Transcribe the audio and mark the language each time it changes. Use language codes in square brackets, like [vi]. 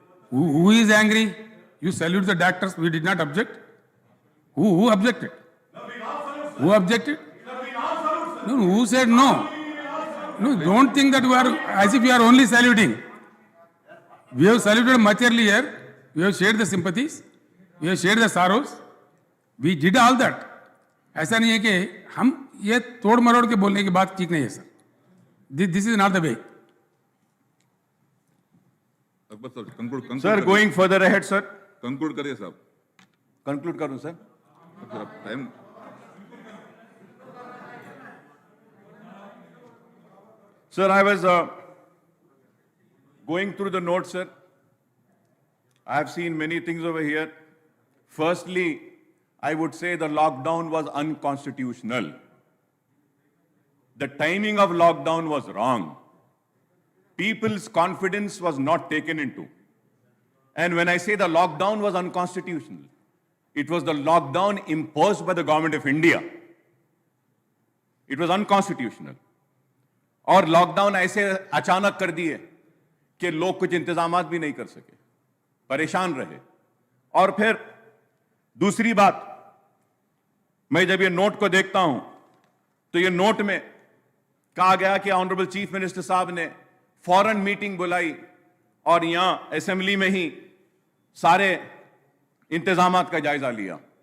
[en] Who is angry? You salute the doctors. We did not object. Who objected? Who objected? No, who said no? No, don't think that we are as if we are only saluting. We have saluted much earlier. We have shared the sympathies. We have shared the sorrows. We did all that. [hi] ऐसा नहीं है कि हम ये तोड़ मरोड़ के बोलने की बात ठीक नहीं है sir. [en] This is not the way. [hi] Akbar साहब conclude [en] Sir, going further ahead, sir. [hi] conclude करिए साहब. Conclude करूं sir. [en] Sir time Sir, I was going through the notes, sir. I have seen many things over here. Firstly, I would say the lockdown was unconstitutional. The timing of lockdown was wrong. People's confidence was not taken into. And when I say the lockdown was unconstitutional, it was the lockdown imposed by the government of India. It was unconstitutional. [hi] और lockdown ऐसे अचानक कर दिए कि लोग कुछ इंतजामात भी नहीं कर सके, परेशान रहे. और फिर दूसरी बात, मैं जब ये नोट को देखता हूं तो ये नोट में कहा गया कि ऑनरेबल चीफ मिनिस्टर साहब ने फौरन मीटिंग बुलाई और यहां असेंबली में ही सारे इंतजामात का जायजा लिया.